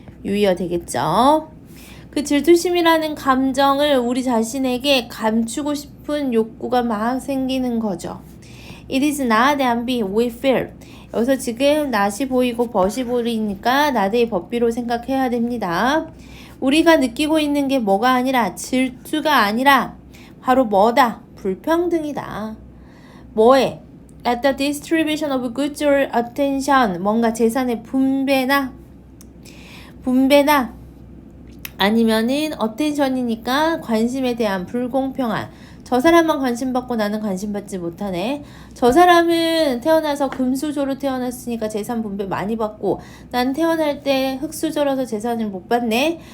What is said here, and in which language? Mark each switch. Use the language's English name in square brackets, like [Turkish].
[Korean] 유의어 되겠죠. 그 질투심이라는 감정을 우리 자신에게 감추고 싶은 욕구가 막 생기는 거죠. [English] It is not envy we feel. [Korean] 여기서 지금 낫이 보이고 벗이 보이니까 나대의 법비로 생각해야 됩니다. 우리가 느끼고 있는 게 뭐가 아니라 질투가 아니라 바로 뭐다? 불평등이다. 뭐에? [English] At the distribution of goods or attention. [Korean] 뭔가 재산의 분배나 아니면은 어텐션이니까 관심에 대한 불공평한. 저 사람만 관심 받고 나는 관심 받지 못하네. 저 사람은 태어나서 금수저로 태어났으니까 재산 분배 많이 받고 난 태어날 때 흙수저라서 재산을 못 받네.